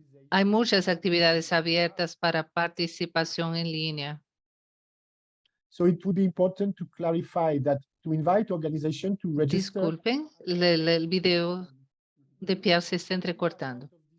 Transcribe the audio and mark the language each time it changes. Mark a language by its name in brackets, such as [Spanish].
[Spanish] Hay muchas actividades abiertas para participación en línea. [English] So it would be important to clarify that to invite organization to register. [Spanish] Disculpen, el video de Pierre se está entrecortando.